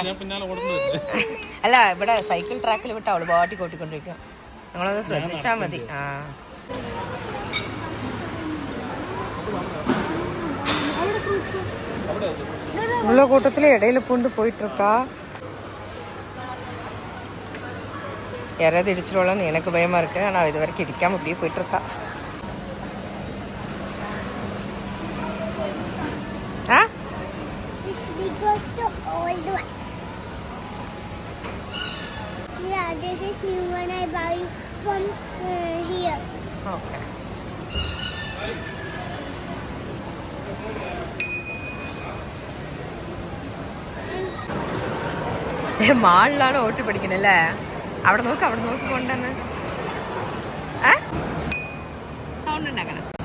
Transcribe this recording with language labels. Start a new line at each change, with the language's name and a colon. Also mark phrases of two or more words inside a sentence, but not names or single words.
Malayalam: അല്ല, ഇവിടെ സൈക്കിൾ ട്രാക്കിൽ വിട്ട അവള് ബാട്ടി ഓട്ടിക്കൊണ്ടിരിക്കും. നമ്മളത് ശ്രദ്ധിച്ചാ മതി. ആ,
Tamil: உள்ள கூட்டத்துல இடையில பூண்டு போயிட்டு இருக்கா. யாராவது இடிச்சிருவாளான்னு எனக்கு பயமா இருக்கு. ஆனா இது வரைக்கும் இடிக்காம அப்படியே போயிட்டு இருக்கா.
English: Yeah, this is new one I buy from here.
Malayalam: Okay. മാളിലാണ് ഓട്ടി പഠിക്കുന്നല്ലേ? അവിടെ നോക്ക് കൊണ്ടെന്ന് സൗണ്ട് ഉണ്ടാക്കണം.